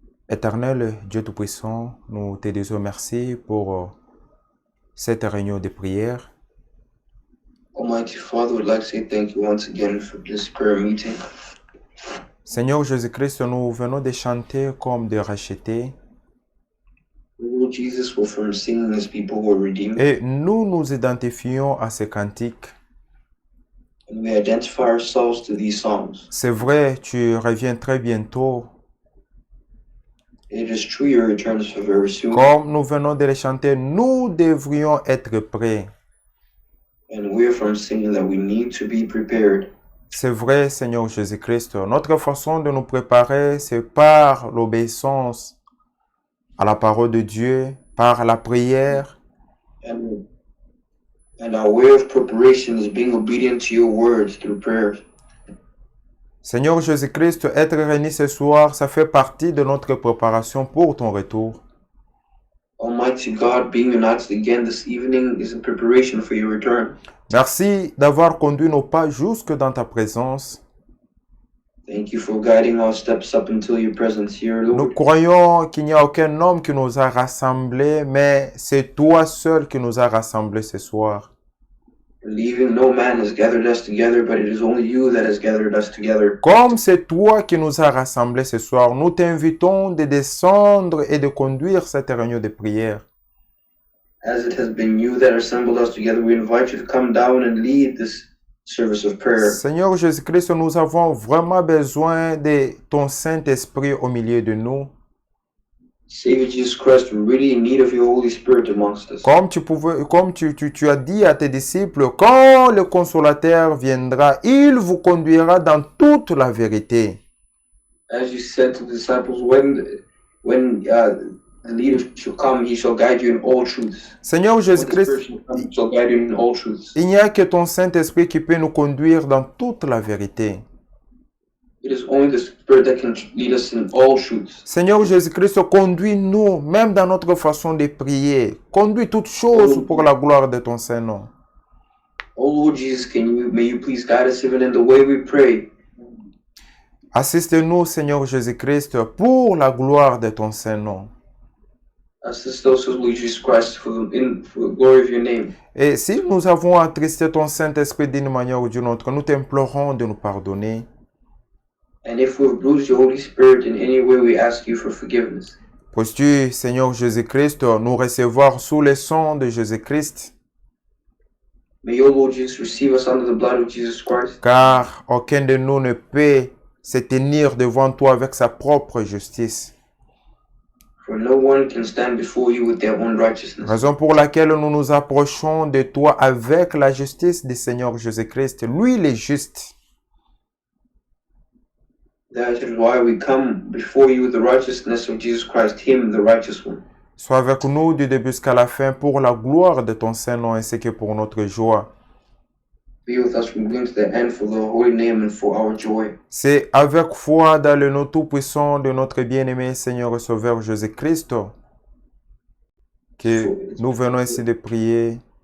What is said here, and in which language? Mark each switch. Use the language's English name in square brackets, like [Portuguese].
[French] Éternel Dieu Tout-Puissant, nous te disons merci pour cette réunion de prière. [English] Almighty Father, would like to say thank you once again for this prayer meeting. [French] Seigneur Jésus-Christ, nous venons de chanter comme des rachetés. [English] Lord Jesus, we're from singing as people who are redeemed, [French] Et nous nous identifions à ces cantiques. [English] and we identify ourselves to these songs. [French] C'est vrai, tu reviens très bientôt. [English] It is true your return is very soon, [French] Comme nous venons de les chanter, nous devrions être prêts. [English] and we're from singing that we need to be prepared. [French] C'est vrai, Seigneur Jésus-Christ. Notre façon de nous préparer, c'est par l'obéissance à la parole de Dieu, par la prière. [English] And our way of preparation is being obedient to your words through prayers. [French] Seigneur Jésus-Christ, être réunis ce soir, ça fait partie de notre préparation pour ton retour. [English] Almighty God, being united again this evening is in preparation for your return. [French] Merci d'avoir conduit nos pas jusque dans ta présence. [English] Thank you for guiding our steps up until your presence here, [French] Nous [English] Lord. [French] croyons qu'il n'y a aucun homme qui nous a rassemblés, mais c'est toi seul qui nous as rassemblés ce soir. [English] Believing no man has gathered us together, but it is only you that has gathered us together. [French] Comme c'est toi qui nous as rassemblés ce soir, nous t'invitons de descendre et de conduire cette réunion de prière. [English] As it has been you that assembled us together, we invite you to come down and lead this service of prayer. [French] Seigneur Jésus-Christ, nous avons vraiment besoin de ton Saint-Esprit au milieu de nous. [English] Savior Jesus Christ, we're really in need of your Holy Spirit amongst us. [French] Comme tu as dit à tes disciples, quand le Consolateur viendra, il vous conduira dans toute la vérité. [English] As you said to the disciples, when the leader shall come, he shall guide you in all truths. [French] Seigneur [English] When the [French] Jésus-Christ, [English] Spirit shall come, he shall guide you in all truths. [French] il n'y a que ton Saint-Esprit qui peut nous conduire dans toute la vérité. [English] It is only the Spirit that can lead us in all truths. [French] Seigneur Jésus-Christ, conduis-nous, même dans notre façon de prier. Conduis toutes choses pour la gloire de ton Saint-Nom. [English] Oh Lord Jesus, may you please guide us even in the way we pray. [French] Assiste-nous, Seigneur Jésus-Christ, pour la gloire de ton Saint-Nom. [English] Assist us, Lord Jesus Christ, for the glory of your name. [French] Et si nous avons attristé ton Saint-Esprit d'une manière ou d'une autre, nous t'implorons de nous pardonner. [English] And if we've bruised your Holy Spirit in any way, we ask you for forgiveness. [French] Puisses-tu, Seigneur Jésus-Christ, nous recevoir sous le sang de Jésus-Christ, [English] May your Lord Jesus receive us under the blood of Jesus Christ. [French] car aucun de nous ne peut se tenir devant toi avec sa propre justice. [English] For no one can stand before you with their own righteousness. [French] Raison pour laquelle nous nous approchons de toi avec la justice du Seigneur Jésus-Christ. Lui, il est juste. [English] That is why we come before you with the righteousness of Jesus Christ, Him, the righteous one. [French] Sois avec nous du début jusqu'à la fin pour la gloire de ton Saint-Nom ainsi que pour notre joie. [English] Be with us from beginning to the end for the holy name and for our joy. [French] C'est avec foi dans le nom tout-puissant de notre bien-aimé Seigneur et Sauveur Jésus-Christ que nous venons ici de prier.